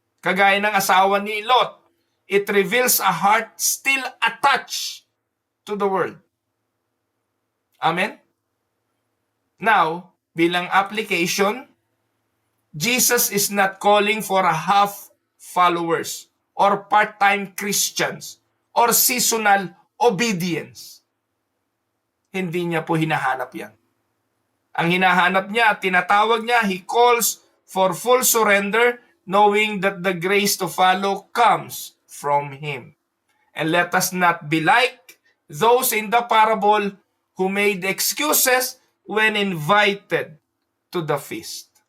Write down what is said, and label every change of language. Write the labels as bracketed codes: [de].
[tl] Kagaya ng asawa ni [en] Lot, it reveals a heart still attached to the world. Amen? Now, [tl] bilang [en] application, Jesus is not calling for a half followers or part-time Christians or seasonal obedience. [tl] Hindi niya po hinahanap yan. Ang hinahanap niya, tinatawag niya, [en] He calls for full surrender, knowing that the grace to follow comes from Him. And let us not be like those in the parable who made excuses when invited to the feast.